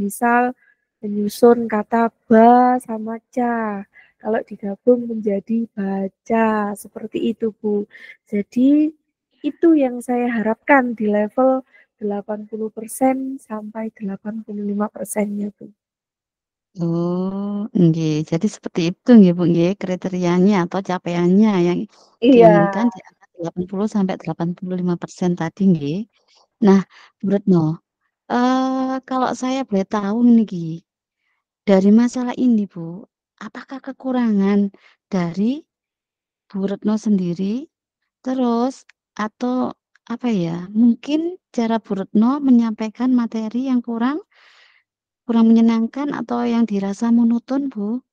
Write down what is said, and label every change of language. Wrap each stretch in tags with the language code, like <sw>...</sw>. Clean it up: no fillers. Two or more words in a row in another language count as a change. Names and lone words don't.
<id>Misal menyusun kata ba sama ca, kalau digabung menjadi baca, seperti itu Bu. Jadi itu yang saya harapkan di level 80% sampai 85%-nya tuh. Oh, nggih. Jadi seperti itu nggih, Bu, nggih, kriterianya atau capaiannya yang Iya, diinginkan di angka 80 sampai 85% tadi nggih. Nah, Bu Retno, kalau saya boleh tahu niki, dari masalah ini, Bu, apakah kekurangan dari Bu Retno sendiri, terus atau apa ya, mungkin cara Bu Retno menyampaikan materi yang kurang kurang menyenangkan atau yang dirasa monoton, Bu?</id>